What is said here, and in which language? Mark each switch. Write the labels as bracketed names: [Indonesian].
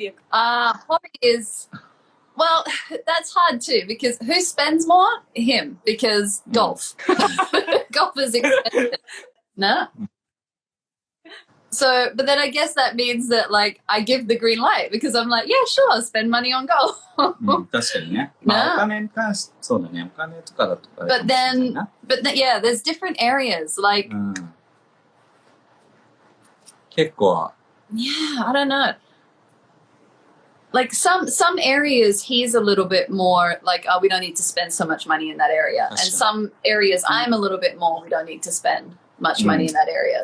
[English] Hobby is, well, that's hard too because who spends more? Him, because golf. Golf is expensive. No? So, but then I guess that means that like I give the green light because I'm like, yeah, sure, I'll spend money on golf. [Japanese] 確かにね。まあお金に関して、そうだね。お金とかだとか。 [English] But then, yeah, there's different areas. Like, [Japanese] 結構。 [English] Yeah, I don't know. Like some areas he's a little bit more like, oh, we don't need to spend so much money in that area. And some areas I'm a little bit more, we don't need to spend much money in that area.